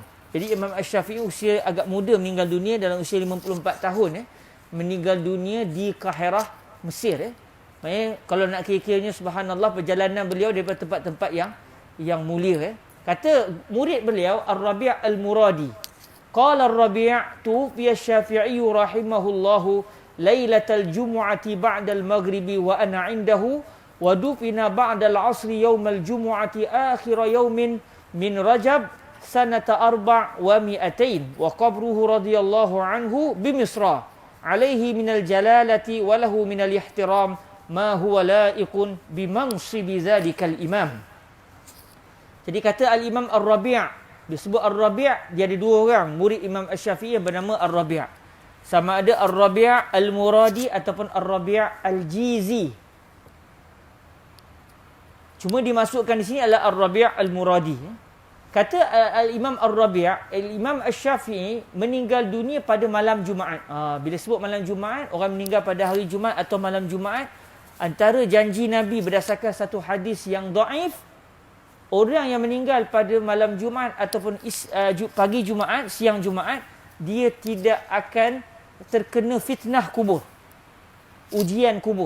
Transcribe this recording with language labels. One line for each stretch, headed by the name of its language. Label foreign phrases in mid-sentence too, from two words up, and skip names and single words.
Malay: Jadi Imam Asy-Syafi'i usia agak muda meninggal dunia dalam usia 54 tahun. Meninggal dunia di Kahirah, Mesir. Maknanya kalau nak kira-kiranya, subhanallah, perjalanan beliau daripada tempat-tempat yang mulia. Kata murid beliau, Ar-Rabi' Al-Muradi.
Arabic: قال الربيع توفي الشافعي رحمه الله ليلة الجمعة بعد المغرب وأنا عنده ودفن بعد العصر يوم الجمعة آخر يوم من رجب سنة 400 وقبره رضي الله عنه بمصر عليه من الجلالة وله من الاحترام ما هو لائق بمنصب ذلك الإمام.
Malay: Jadi kata Al-Imam Ar-Rabi', disebut Ar-Rabi', dia ada 2 orang murid Imam Asy-Syafi'i yang bernama Ar-Rabi'. Sama ada Ar-Rabi' Al-Muradi ataupun Ar-Rabi' Al-Jizi. Cuma dimasukkan di sini adalah Ar-Rabi' Al-Muradi. Kata Al-Imam Ar-Rabi', Imam Asy-Syafi'i meninggal dunia pada malam Jumaat. Bila sebut malam Jumaat, orang meninggal pada hari Jumaat atau malam Jumaat, antara janji Nabi berdasarkan satu hadis yang dhaif, orang yang meninggal pada malam Jumaat ataupun pagi Jumaat, siang Jumaat, dia tidak akan terkena fitnah kubur, ujian kubur.